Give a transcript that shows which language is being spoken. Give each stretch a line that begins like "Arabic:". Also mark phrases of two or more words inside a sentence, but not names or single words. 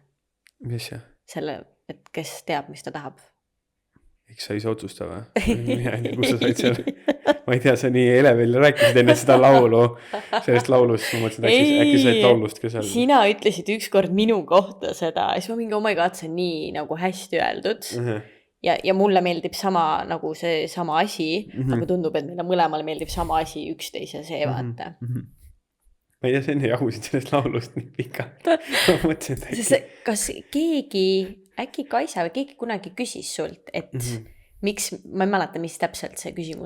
Estonian: Mis see? Selle, et kes teab, mis ta tahab. Eks sa ise otsusta või? Kus sa said seal? Ma ei tea, sa nii elevil rääkisid enne seda laulu. Sellest laulust, ma mõtlesin, äkki sa olid laulust ka seal. Sina ütlesid ükskord minu kohta seda. Ja siis ma mingi,
English: oh my god,
Estonian: see on nii nagu hästi öeldud. Ja mulle meeldib sama nagu see sama asi, aga tundub, et meile mõlemale meeldib sama asi üksteise see vaata. Ma ei tea, sa enne jagusid sellest laulust nii pikalt. Ma mõtlesin, et kas keegi, äkki Kaisa või keegi kunagi küsis sult, et miks, ma ei mäleta, mis täpselt see küsimus